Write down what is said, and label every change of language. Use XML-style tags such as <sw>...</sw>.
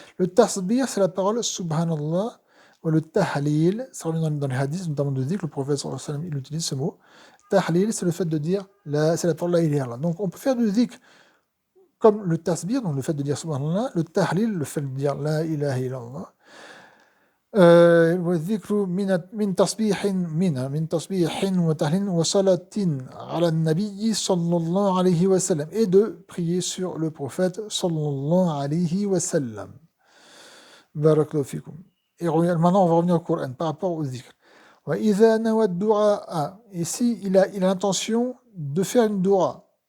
<fr>Le tasbih, c'est la parole subhanallah. Ou le tahlil, ça revient dans les hadiths, notamment de dire que le prophète sallallahu alayhi wa sallam, il utilise ce mot. Tahlil, c'est le fait de dire c'est la parole la ilaha illallah. Donc on peut faire du dhikr comme le tasbih, donc le fait de dire subhanallah, le tahlil, le fait de dire la ilaha illallah.</fr> <ar>والذكر من تصبيح وتهليل وصلاة على النبي صلى الله عليه وسلم</ar> <fr>et de prier sur le prophète</fr> <ar>صلى الله عليه وسلم. بارك الله فيكم.</ar> <fr>Et maintenant on va revenir au Coran par rapport au dhikr.</fr> <ar>وإذا نوى الدعاء,</ar> <fr>ici il a l'intention de faire une dua.</fr>